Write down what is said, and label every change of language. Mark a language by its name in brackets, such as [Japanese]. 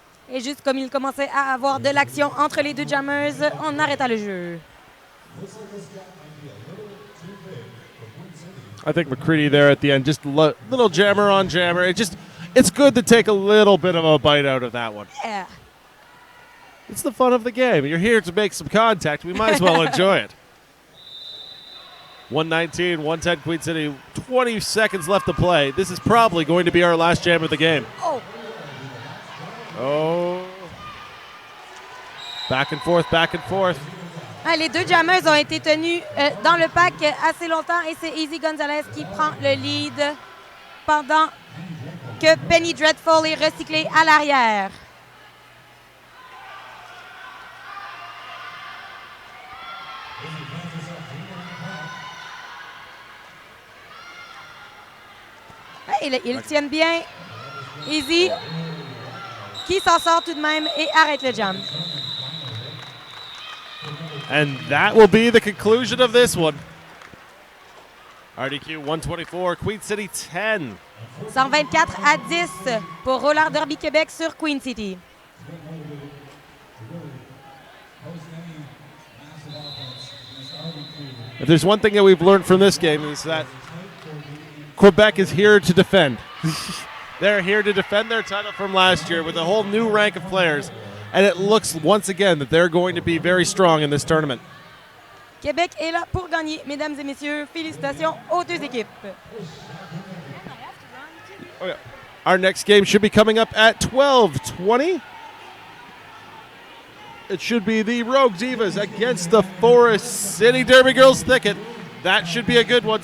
[French] Et juste comme il commençait à avoir de l'action entre les deux jammeuses, on arrêta le jeu. [English] I think McCready there at the end, just little jammer on jammer. It's good to take a little bit of a bite out of that one. Yeah. It's the fun of the game. You're here to make some contact. We might as well enjoy it. 119, 110 Queen City, 20 seconds left to play. This is probably going to be our last jam of the game. Oh. Back and forth, back and forth. [French] Ah, les deux jammeuses ont été tenues dans le pack assez longtemps et c'est Izzy Gonzalez qui prend le lead pendant que Penny Dreadful est recyclée à l'arrière. Ils tiennent bien. Izzy qui s'en sort tout de même et arrête le jam. [English] And that will be the conclusion of this one. RDQ 124, Queen City 10. [French] 124 à 10 pour Roller Derby Québec sur Queen City. [English] If there's one thing that we've learned from this game is that Quebec is here to defend. They're here to defend their title from last year with a whole new rank of players. And it looks once again that they're going to be very strong in this tournament. [French] Québec est là pour gagner, mesdames et messieurs. Félicitations aux deux équipes. [English] Oh, yeah. Our next game should be coming up at 12:20. It should be the Rogue Divas against the Forest City Derby Girls Thicket. That should be a good one.